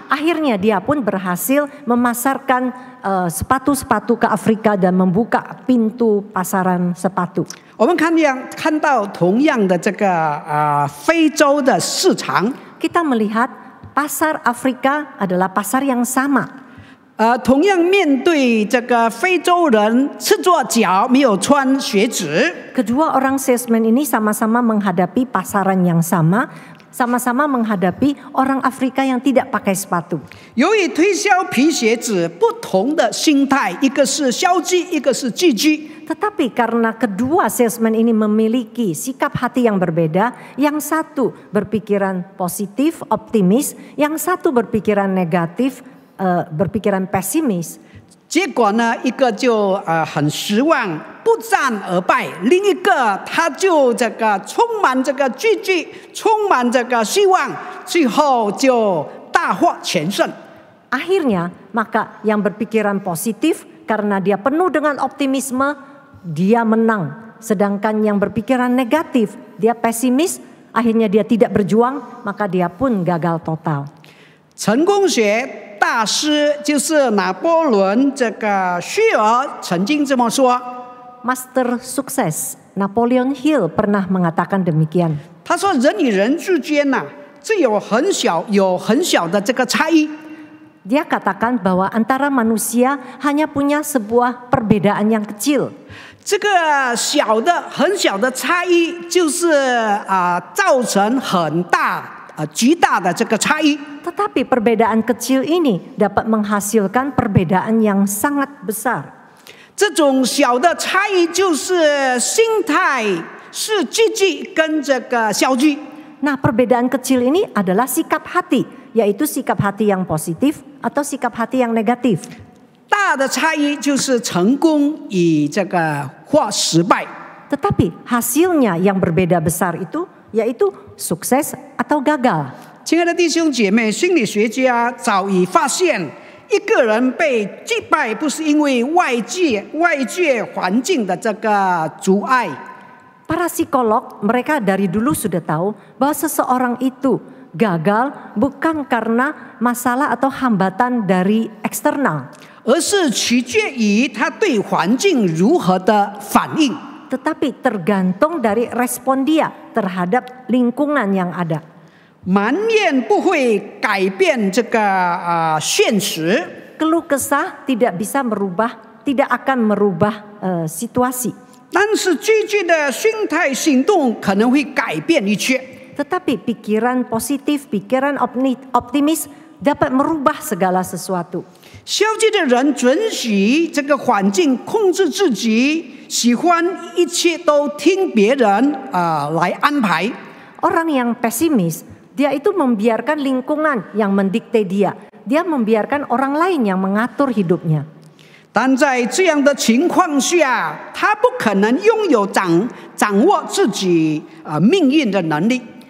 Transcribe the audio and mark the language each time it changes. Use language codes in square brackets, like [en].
[id] Akhirnya dia pun berhasil memasarkan sepatu-sepatu ke Afrika dan membuka pintu pasaran sepatu. [zh] 我们看到同样的非洲的市场， [id] Kita melihat pasar Afrika adalah pasar yang sama. [zh] 同样面对非洲人赤着脚没有穿鞋子。 [id] Kedua orang salesman ini sama-sama menghadapi pasaran yang sama, sama-sama menghadapi orang Afrika yang tidak pakai sepatu. [zh] 由于推销皮鞋子不同的心态，一个是消极，一个是积极。 [id] Tetapi karena kedua salesman ini memiliki sikap hati yang berbeda, yang satu berpikiran positif, optimis, yang satu berpikiran negatif, berpikiran pesimis. [zh] 结果呢，一个就很失望，不战而败；另一个他就充满积极，充满希望，最后就大获全胜。 [id] Akhirnya, maka yang berpikiran positif karena dia penuh dengan optimisme, dia menang. Sedangkan yang berpikiran negatif, dia pesimis, akhirnya dia tidak berjuang, maka dia pun gagal total. [zh] 成功学大师就是拿破仑虚儿曾经这么说。 [id] Master sukses Napoleon Hill pernah mengatakan demikian. [zh] 他说人与人之间只有很小的差异。 [id] Dia katakan bahwa antara manusia hanya punya sebuah perbedaan yang kecil. [zh] 这个很小的差异，就是造成巨大的差异。 [id] Tetapi perbedaan kecil ini dapat menghasilkan perbedaan yang sangat besar. [zh] 这种小的差异就是心态是积极跟消极。 [id] Nah, perbedaan kecil ini adalah sikap hati, yaitu sikap hati yang positif atau sikap hati yang negatif. [zh] 大的差异就是成功与或失败。 [id] Tetapi hasilnya yang berbeda besar itu yaitu sukses atau gagal. [zh] 亲爱的弟兄姐妹，心理学家早已发现，一个人被击败不是因为外界环境的阻碍。 [id] Para psikolog mereka dari dulu sudah tahu bahwa seseorang itu gagal bukan karena masalah atau hambatan dari eksternal, [zh] 而是取决于他对环境如何的反应。 [id] tetapi tergantung dari respon dia terhadap lingkungan yang ada. [zh] 埋怨不会改变现实。 [id] Keluh kesah tidak akan merubah situasi. [zh] 但是积极的心态行动可能会改变一切。 [id] Tetapi pikiran positif, pikiran optimis dapat merubah segala sesuatu. [zh] 消极的人准许环境控制自己，喜欢一切都听别人来安排。 [id] Orang yang pesimis, dia itu membiarkan lingkungan yang mendikte dia. Dia membiarkan orang lain yang mengatur hidupnya. [zh] 但在这样的情况下，他不可能拥有掌握自己命运的能力。